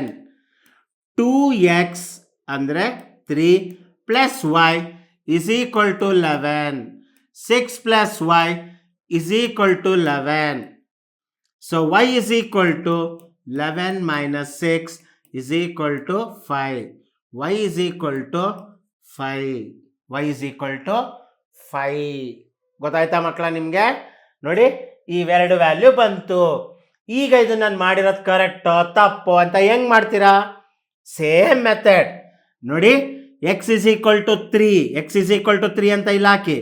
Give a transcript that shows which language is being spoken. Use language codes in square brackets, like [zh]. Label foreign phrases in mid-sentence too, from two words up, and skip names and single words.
[kn] 2x ಅಂದರೆ 3 + y = 11. 6 + y = 11. [en] So y = 11 - 6 = 5. y = 5. y is equal to 5. [kn] ಗೊತ್ತಾಯ್ತಾ ಮಕ್ಕಳ ನಿಮಗೆ? ನೋಡಿ, ಇವೆರಡು ವ್ಯಾಲ್ಯೂ ಬಂತು. ಈಗ ಇದು ನಾನು ಮಾಡಿರೋದು ಕರೆಕ್ಟೋ ತಪ್ಪೋ ಅಂತ ಹೆಂಗ್ ಮಾಡ್ತೀರಾ? [en] same method ನೋಡಿ. x is equal to 3, x is equal to 3 [kn] ಅಂತ ಇಲ್ಲಿ ಹಾಕಿ.